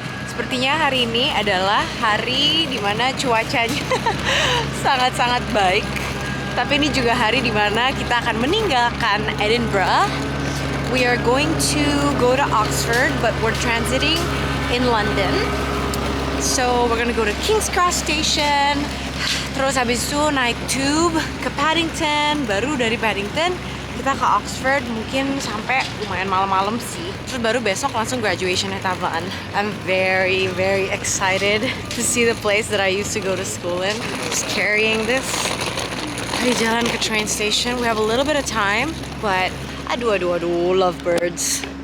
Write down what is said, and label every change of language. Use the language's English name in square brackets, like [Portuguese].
[Indonesian] Sepertinya hari ini adalah hari dimana cuacanya sangat-sangat baik. Tapi ini juga hari dimana kita akan meninggalkan Edinburgh. [English] We are going to go to Oxford, but we're transiting in London. So we're gonna go to King's Cross Station. [Indonesian] Terus habis itu naik tube ke Paddington. Baru dari Paddington kita ke Oxford, mungkin sampai lumayan malam-malam sih. Terus baru besok langsung graduation Taman. [English] I'm very, very excited to see the place that I used to go to school in. Just carrying this. [Indonesian] Di jalan ke [English] train station. We have a little bit of time, but aduh, lovebirds.